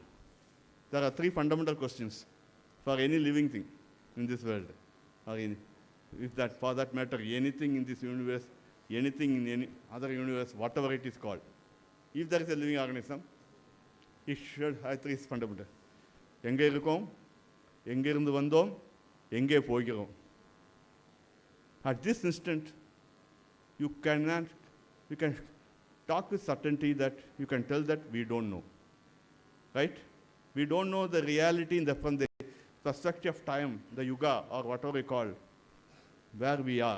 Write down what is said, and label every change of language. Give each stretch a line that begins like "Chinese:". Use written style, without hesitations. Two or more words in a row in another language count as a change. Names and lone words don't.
English: There are 3 fundamental questions for any living thing in this world. Or if that, for that matter, anything in this universe, anything in any other universe, whatever it is called. If there is a living organism, it should have 3 fundamental.
Tamil: எங்கே இருக்கோம், எங்கே இருந்து வந்தோம், எங்கே போகிறோம்.
English: At this instant, you can talk with certainty that you can tell that we don't know, right? We don't know the reality from the perspective of time, the yuga or whatever we call, where we are.